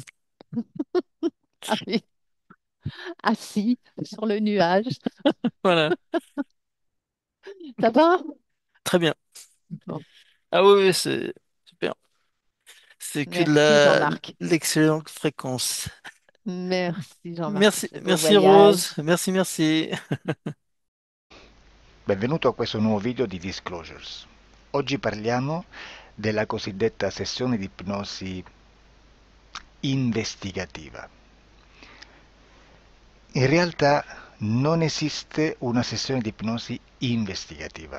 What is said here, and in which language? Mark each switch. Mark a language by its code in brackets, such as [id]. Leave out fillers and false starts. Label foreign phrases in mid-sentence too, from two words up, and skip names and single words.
[fr] Ah oui, assis sur le nuage. Voilà. Ça va? Très bien. Bon, Ah oui, oui, c'est super. C'est que de merci Jean-Marc. l'excellente fréquence. Merci Jean-Marc pour Merci, ce beau merci Rose. voyage. Merci, merci. [it] Benvenuto a questo nuovo video di Disclosures. Oggi parliamo della cosiddetta sessione di ipnosi investigativa. In realtà non esiste una sessione di ipnosi investigativa.